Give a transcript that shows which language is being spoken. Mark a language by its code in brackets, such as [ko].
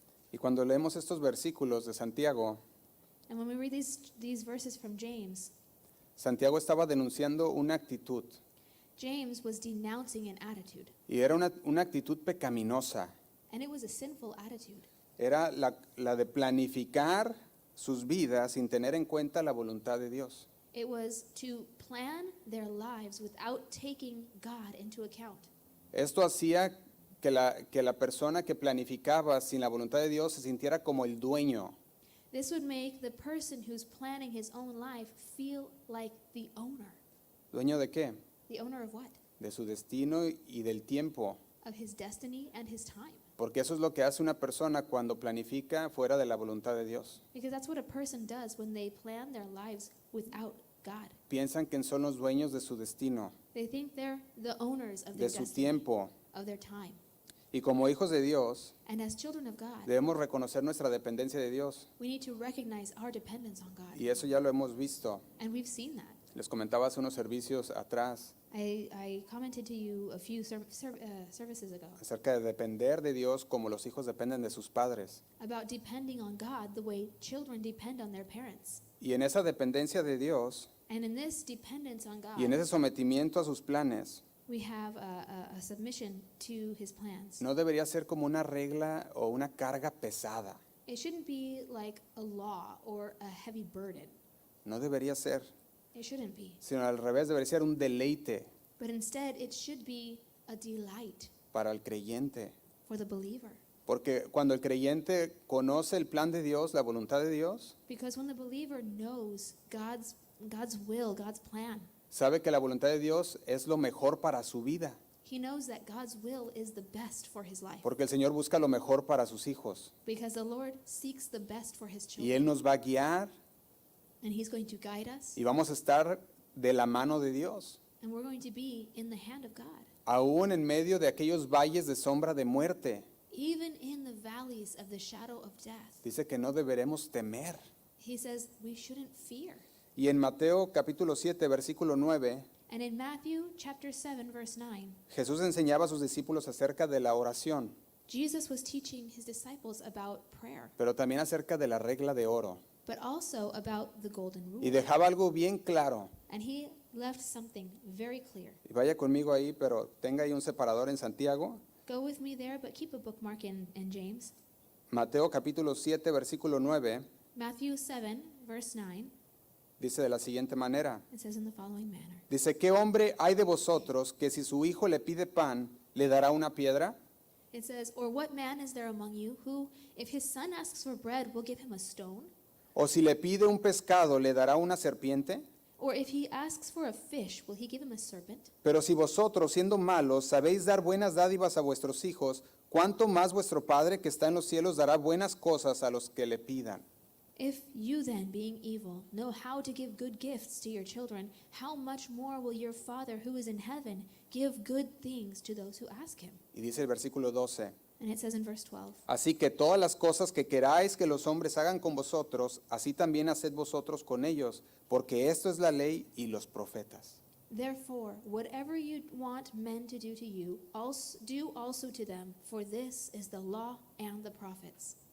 [es] Y cuando leemos estos versículos de Santiago, [en] And when we read these verses from James, [es] Santiago estaba denunciando una actitud. [en] James was denouncing an attitude. [es] Y era una actitud pecaminosa. [en] And it was a sinful attitude. [es] Era la de planificar sus vidas sin tener en cuenta la voluntad de Dios. [en] It was to plan their lives without taking God into account. [es] Esto hacía que la persona que planificaba sin la voluntad de Dios se sintiera como el dueño. [en] This would make the person who's planning his own life feel like the owner. [es] ¿Dueño de qué? [en] The owner of what? [es] De su destino y del tiempo. [en] Of his destiny and his time. [es] Porque eso es lo que hace una persona cuando planifica fuera de la voluntad de Dios. [en] Because that's what a person does when they plan their lives without God. [es] Piensan que son los dueños de su destino, [en] They think they're the owners of [es] de [en] their [es] su [en] destiny, [es] tiempo. [en] of their time. [es] Y como hijos de Dios, [en] And as children of God, [es] debemos reconocer nuestra dependencia de Dios. [en] we need to recognize our dependence on God. [es] Y eso ya lo hemos visto. [en] And we've seen that. [es] Les comentaba hace unos servicios atrás [en] I commented to you a few services ago [es] acerca de depender de Dios como los hijos dependen de sus padres. [en] about depending on God the way children depend on their parents. [es] Y en esa dependencia de Dios [en] And in this dependence on God, [es] y en ese sometimiento a sus planes, [en] we have a submission to his plans. [es] no debería ser como una regla o una carga pesada. [en] It shouldn't be like a law or a heavy burden. [es] No debería ser, [en] It shouldn't be. [es] sino al revés, debería ser un deleite [en] But instead, it should be a delight [es] para el creyente. [en] for the believer. [es] Porque cuando el creyente conoce el plan de Dios, la voluntad de Dios, [en] Because when the believer knows God's will, God's plan, [es] sabe que la voluntad de Dios es lo mejor para su vida. [en] he knows that God's will is the best for his life. [es] Porque el Señor busca lo mejor para sus hijos. [en] Because the Lord seeks the best for his children. [es] Él nos va a guiar [en] And he's going to guide us. [es] y vamos a estar de la mano de Dios. [en] And we're going to be in the hand of God. [es] Aún en medio de aquellos valles de sombra de muerte. [en] Even in the valleys of the shadow of death. [es] Dice que no deberemos temer. [en] He says we shouldn't fear. [es] Y en Mateo capítulo 7, versículo 9, [en] And in Matthew chapter 7 verse 9, [es] Jesús enseñaba a sus discípulos acerca de la oración, [en] Jesus was teaching his disciples about prayer, [es] pero también acerca de la regla de oro. [en] but also about the golden [es] Y dejaba algo bien claro. [en] And he left something very clear. [es] Y vaya conmigo ahí, pero tenga ahí un separador en Santiago. [en] Go with me there, but keep a bookmark in James. [es] Mateo capítulo 7, versículo 9, [en] Matthew 7 verse 9, [es] dice de la siguiente manera. [en] it says in the following manner. [es] Dice, ¿qué hombre hay de vosotros que si su hijo le pide pan, le dará una piedra? [en] It says, or what man is there among you who, if his son asks for bread, will give him a stone? [es] ¿O si le pide un pescado, le dará una serpiente? [en] Or if he asks for a fish, will he give him a serpent? [es] Pero si vosotros, siendo malos, sabéis dar buenas dádivas a vuestros hijos, ¿cuánto más vuestro Padre que está en los cielos dará buenas cosas a los que le pidan? [en] If you then, being evil, know how to give good gifts to your children, how much more will your Father who is in heaven give good things to those who ask him? [es] Y dice el versículo 12. [en] And it says in verse 12, [es] Así que todas las cosas que queráis que los hombres hagan con vosotros, así también haced vosotros con ellos, porque esto es la ley y los profetas. [en] therefore, whatever you want men to do to you, do also to them, for this is the law and the prophets.